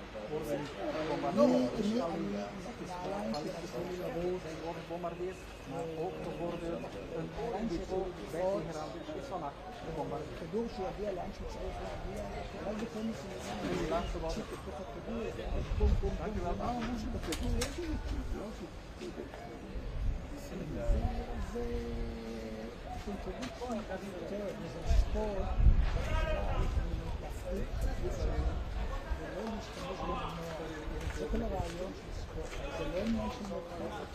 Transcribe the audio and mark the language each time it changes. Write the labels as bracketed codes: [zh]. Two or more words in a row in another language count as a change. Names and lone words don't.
[nl] Worden gebombardeerd, maar ook bijvoorbeeld een oliedepot bij Teheran is vannacht gebombardeerd. Die laatste was het. Dank u wel. [he] זה כל הרעיון של ספורט, זה לא עניין של מרכז,